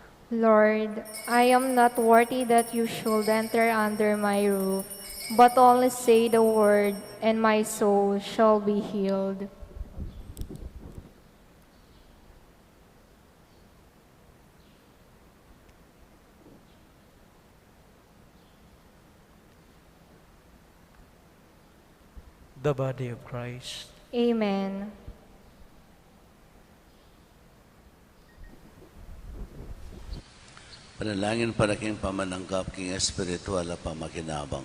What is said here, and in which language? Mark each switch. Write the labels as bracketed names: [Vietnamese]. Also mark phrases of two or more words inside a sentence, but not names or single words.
[English] Lord, I am not worthy that you should enter under my roof, but only say the word, and my soul shall be healed. The body of Christ. Amen. [Pampanga] Panalangin para king pamananggap king espiritual na pamakinabang.